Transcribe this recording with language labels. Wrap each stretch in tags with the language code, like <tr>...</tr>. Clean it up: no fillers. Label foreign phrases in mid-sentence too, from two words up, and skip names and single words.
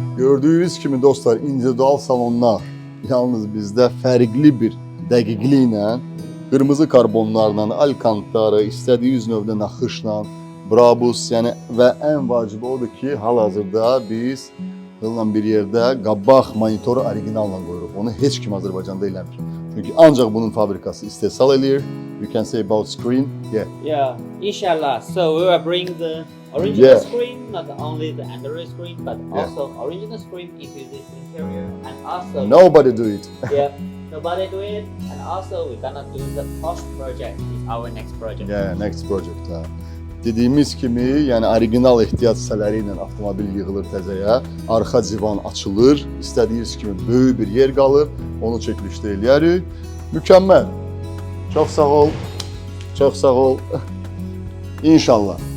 <az>Gördüyünüz kimi dostlar, individual salonlar yalnız bizdə fərqli bir dəqiqliklə, qırmızı karbonlarla, alkantara, istədiyiniz növdə naxışla, brabus, yəni və ən vacibi odur ki, hal-hazırda biz bir yerdə qabaq monitoru orijinalla qoyuruq. Onu heç kim Azərbaycanda eləmir. Çünki ancaq bunun fabrikası istehsal edir.</az> <en>You can say about screen. Yeah. Yeah, inshallah. So we will bring the original screen, not only the Android screen, but also original screen into this interior, and also Nobody do it. yeah, nobody do it, and also we're gonna do the post project. Is our next project. Yeah, next project. Ha.</en> <az>Dediyimiz kimi, yəni orijinal ehtiyac hissələri ilə avtomobil yığılır təzəyə, arxa divan açılır, istədiyiniz kimi böyük bir yer qalır, onu çəkilişdə eləyərik. Mükəmməl. Çox sağ ol. Çox sağ ol. İnşallah.</az>